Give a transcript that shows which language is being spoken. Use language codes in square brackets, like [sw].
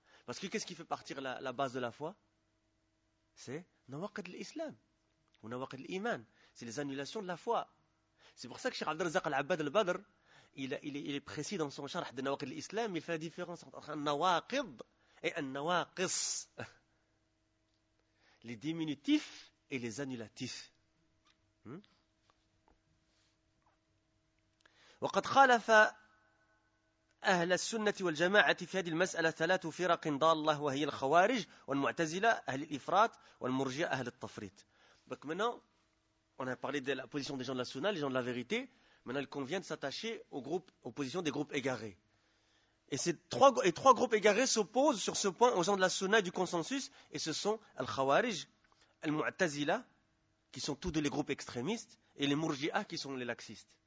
[fr] Parce que qu'est-ce qui fait partir la base de la foi? C'est nawaqid l'islam, ou nawaqid l'iman, c'est les annulations de la foi. C'est pour ça que cheikh Abdel Razak al-Abbad al-Badr, il est précis dans son charh de nawaqid l'islam, il fait la différence entre un nawaqid, et un nawaqis, les diminutifs et les annulatifs. [ar] وقد خالف أهل السنة والجماعة في هذه المسألة ثلاث فرق ضالة وهي الخوارج والمعتزلة أهل الإفراط والمرجئة أهل التفريط. [fr] Donc maintenant, on a parlé de la position des gens de la Sunna, les gens de la vérité. Maintenant, il convient de s'attacher aux positions des groupes égarés. Et ces trois groupes égarés s'opposent sur ce point aux gens de la Sunna du consensus, et ce sont Al-Khawarij, Al-Mu'tazila, qui sont tous deux les groupes extrémistes, et les Murji'a, qui sont les laxistes.